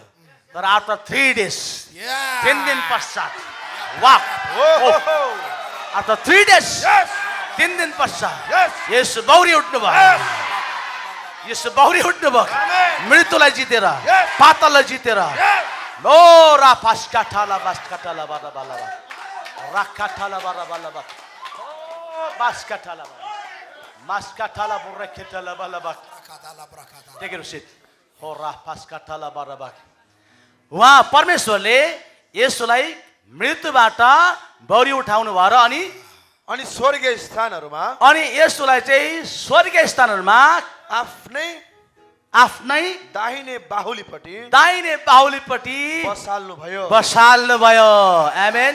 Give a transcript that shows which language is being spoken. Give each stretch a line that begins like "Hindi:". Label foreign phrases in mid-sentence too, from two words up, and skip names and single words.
Nepali: तर
English: after 3 days,
Nepali: 3 दिन पश्चात
English: after 3 days,
Nepali: 3 दिन पश्चात येशू बौरी उठ्नुभयो। येशू बौरी उठ्नुभयो, मृत्युलाई जितेर, पाताललाई जितेर। लो रा पास्काठाला बास्काठाला बाला बाला राकाठाला बाला बाला बा बास्काठाला मास्काठाला बुर्रेखेठाला बाला बा।
English: Take a seat. हो रा पास्काठाला बाला बा।
Nepali: उहाँ परमेश्वरले येशूलाई मृत्युबाट बौरी उठाउनु भयो र अनि स्वर्गीय स्थानहरूमा अनि येशूलाई चाहिँ स्वर्गीय स्थानहरूमा आफ्नै दाहिने बाहुलीपट्टि बसाल्नु भयो। आमेन।